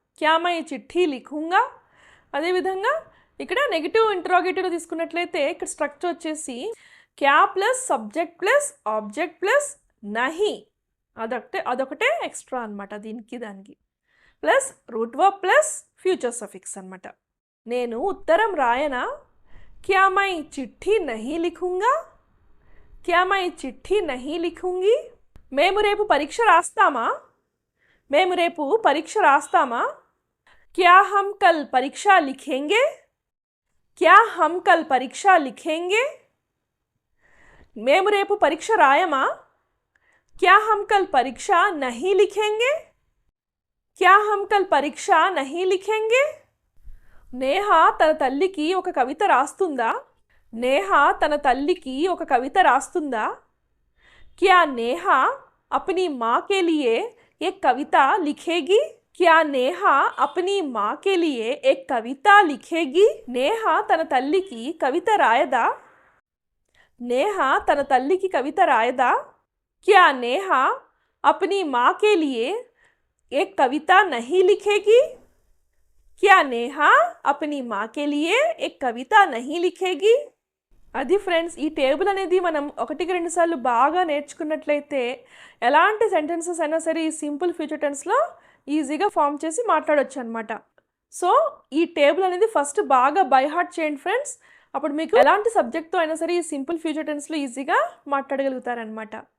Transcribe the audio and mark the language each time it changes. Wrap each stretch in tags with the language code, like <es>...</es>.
<hi>క్యా మై చిట్టి లిఖూంగా.</hi> <te>అదేవిధంగా ఇక్కడ నెగిటివ్ ఇంటరాగేటివ్లో తీసుకున్నట్లయితే ఇక్కడ స్ట్రక్చర్ వచ్చేసి క్యా plus subject plus object plus నహి, అదొకటే ఎక్స్ట్రా అనమాట దీనికి దానికి, plus root verb plus future suffix అనమాట. నేను ఉత్తరం రాయనా.</te> <hi>क्या मैं चिट्ठी नहीं लिखूंगा, क्या मैं चिट्ठी नहीं लिखूंगी.</hi> <te>మేము రేపు పరీక్ష రాస్తామా, మేము రేపు పరీక్ష రాస్తామా.</te> <hi>क्या हम कल परीक्षा लिखेंगे, क्या हम कल परीक्षा लिखेंगे.</hi> <te>మేము రేపు పరీక్ష రాయమా.</te> <hi>क्या हम कल परीक्षा नहीं लिखेंगे, क्या हम कल परीक्षा नहीं लिखेंगे.</hi> <te>నేహ తన తల్లికి ఒక కవిత రాస్తుందా, నేహ తన తల్లికి ఒక కవిత రాస్తుందా.</te> <hi>क्या नेहा अपनी माँ के लिए एक कविता लिखेगी, क्या నేహా अपनी माँ के लिए एक कविता लिखेगी.</hi> <te>నేహ తన తల్లికి కవిత రాయదా, నేహ తన తల్లికి కవిత రాయదా.</te> <hi>क्या నేహా अपनी माँ के लिए एक कविता नहीं लिखेगी, क्या నేహా अपनी माँ के लिए एक कविता नहीं लिखेगी.</hi> <te>అది ఫ్రెండ్స్, ఈ టేబుల్ అనేది మనం 1-2 సార్లు బాగా నేర్చుకున్నట్లయితే ఎలాంటి సెంటెన్సెస్ అయినా సరే ఈ సింపుల్ ఫ్యూచర్ టెన్స్లో ఈజీగా ఫామ్ చేసి మాట్లాడవచ్చు అనమాట. సో ఈ టేబుల్ అనేది ఫస్ట్ బాగా బై హార్ట్ చేయండి ఫ్రెండ్స్. అప్పుడు మీకు ఎలాంటి సబ్జెక్ట్తో అయినా సరే ఈ సింపుల్ ఫ్యూచర్ టెన్స్లో ఈజీగా మాట్లాడగలుగుతారనమాట.</te>